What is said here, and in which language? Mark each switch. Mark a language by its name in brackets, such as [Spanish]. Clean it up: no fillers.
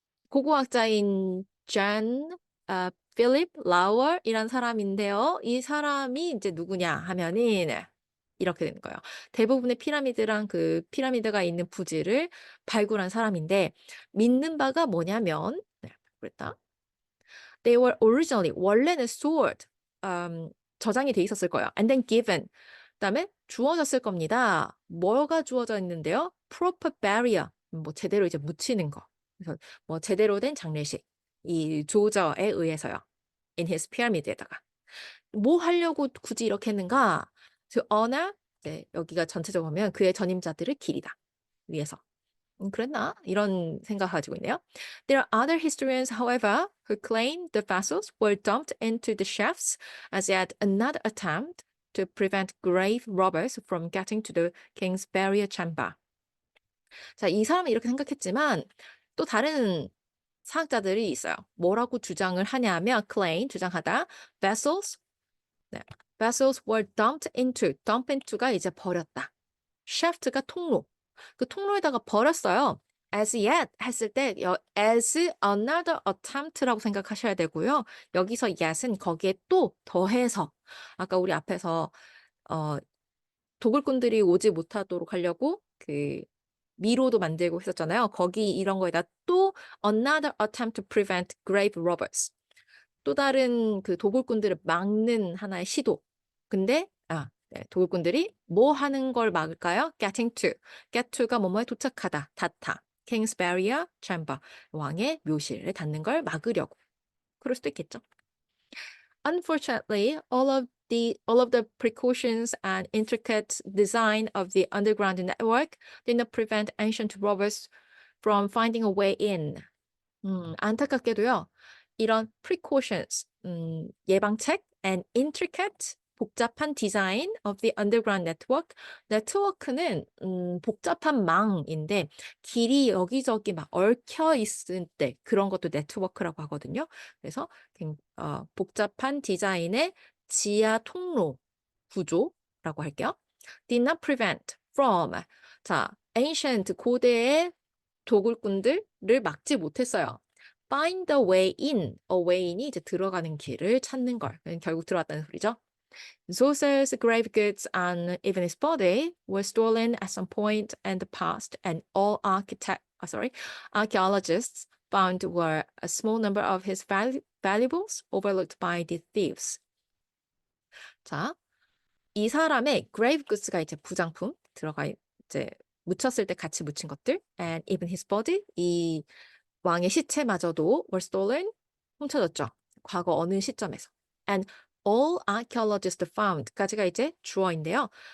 [Korean] 고고학자인 John Philip Lauer이란 사람인데요. 이 사람이 이제 누구냐 하면은 이렇게 되는 거예요. 대부분의 피라미드랑 그 피라미드가 있는 부지를 발굴한 사람인데 믿는 바가 뭐냐면 그랬다. [English] They were originally [Korean] 원래는 stored 저장이 돼 있었을 거예요. [English] And then given [Korean] 그다음에 주어졌을 겁니다. 뭐가 주어져 있는데요? [English] Proper burial [Korean] 뭐 제대로 이제 묻히는 거. 그래서 뭐 제대로 된 장례식 이 조저에 의해서요. In his pyramid에다가 뭐 하려고 굳이 이렇게 했는가? [English] To honor [Korean] 네, 여기가 전체적으로 보면 그의 전임자들을 기리다 위해서. 그랬나? 이런 생각 가지고 있네요. [English] There are other historians, however, who claim the vessels were dumped into the shafts as yet another attempt to prevent grave robbers from getting to the king's burial chamber. [Korean] 자, 이 사람은 이렇게 생각했지만 또 다른 사학자들이 있어요. 뭐라고 주장을 하냐면 claim, 주장하다, vessels, 네, [English] vessels were dumped into. [Korean] dump into가 이제 버렸다. shaft가 통로. 그 통로에다가 버렸어요. as yet 했을 때 as another attempt라고 생각하셔야 되고요. 여기서 yet은 거기에 또 더해서 아까 우리 앞에서 어 도굴꾼들이 오지 못하도록 하려고 그 미로도 만들고 했었잖아요. 거기 이런 거에다 또 [English] another attempt to prevent grave robbers. [Korean] 또 다른 그 도굴꾼들을 막는 하나의 시도. 근데 네, 도굴꾼들이 뭐 하는 걸 막을까요? [English] getting to. [Korean] get to가 뭐뭐에 도착하다, 닿다. [English] king's barrier chamber. [Korean] 왕의 묘실에 닿는 걸 막으려고. 그럴 수도 있겠죠. [English] Unfortunately, all of the precautions and intricate design of the underground network did not prevent ancient robbers from finding a way in. [Korean] 안타깝게도요. [English] 이런 precautions, 예방책 and intricate, 복잡한 design of the underground network. [Korean] 네트워크는 복잡한 망인데 길이 여기저기 막 얽혀 있을 때 그런 것도 네트워크라고 하거든요. 그래서 복잡한 디자인의 지하 통로 구조라고 할게요. [English] did not prevent from. [Korean] 자, ancient 고대의 도굴꾼들을 막지 못했어요. [English] find the way in. [Korean] a way in이 이제 들어가는 길을 찾는 걸. 결국 들어왔다는 소리죠. [English] Zoser's grave goods and even his body were stolen at some point in the past, and all archaeologists found were a small number of his valuables overlooked by the thieves. [Korean] 자, 이 사람의 grave goods가 이제 부장품 들어가 이제 묻혔을 때 같이 묻힌 것들, [English] and even his body, [Korean] 이 왕의 시체마저도 [English] were stolen, [Korean] 훔쳐졌죠. 과거 어느 시점에서. and all archaeologists found까지가 이제 주어인데요.